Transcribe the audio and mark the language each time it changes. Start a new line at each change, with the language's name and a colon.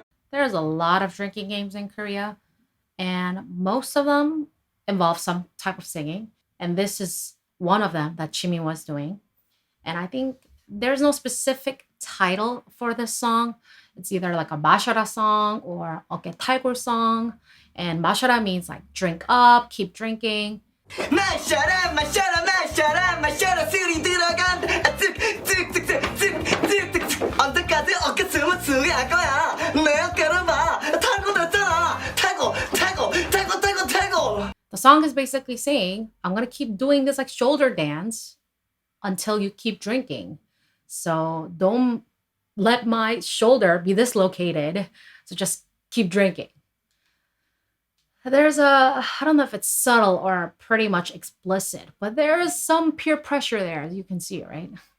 English: There's a lot of drinking games in Korea, and most of them involve some type of singing. And this is one of them that Jimin was doing. And I think there's no specific title for this song. It's either like a 마셔라 song or 어깨 탈골 song. And 마셔라 means like drink up, keep drinking.
Korean: 마셔라 마셔라 마셔라 마셔라 술이 들어간다 쓱쓱쓱쓱쓱쓱 언제까지 어깨 숨을 추리할 거야 내 어깨를 봐 탈골 됐잖아 탈골 탈골 탈골 탈골 탈골.
English: The song is basically saying, I'm gonna keep doing this like shoulder dance until you keep drinking. So don't let my shoulder be dislocated. So just keep drinking. There's I don't know if it's subtle or pretty much explicit, but there is some peer pressure there, as you can see, right?